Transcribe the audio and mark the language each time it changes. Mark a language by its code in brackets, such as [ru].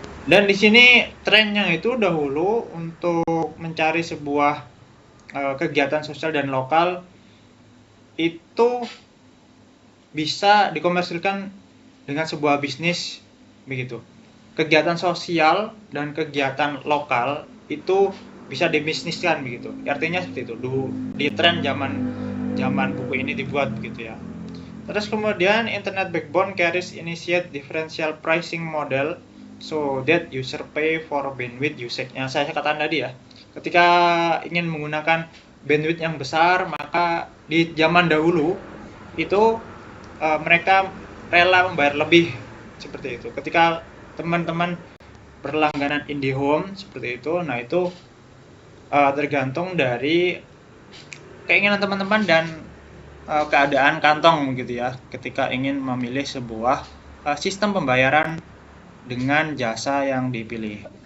[id] Dan di sini trennya itu dahulu untuk mencari sebuah kegiatan sosial dan lokal itu bisa dikomersilkan dengan sebuah bisnis begitu. Kegiatan sosial dan kegiatan lokal itu bisa dibisniskan begitu. Artinya seperti itu. Di tren zaman buku ini dibuat begitu ya. Terus kemudian [en] internet backbone carries initiate differential pricing model so that user pay for bandwidth usage. [id] Yang saya katakan tadi ya. Ketika ingin menggunakan bandwidth yang besar, maka di zaman dahulu itu mereka rela membayar lebih seperti itu. Ketika teman-teman berlangganan IndiHome seperti itu, nah itu tergantung dari keinginan teman-teman dan keadaan kantong gitu ya, ketika ingin memilih sebuah sistem pembayaran dengan jasa yang dipilih.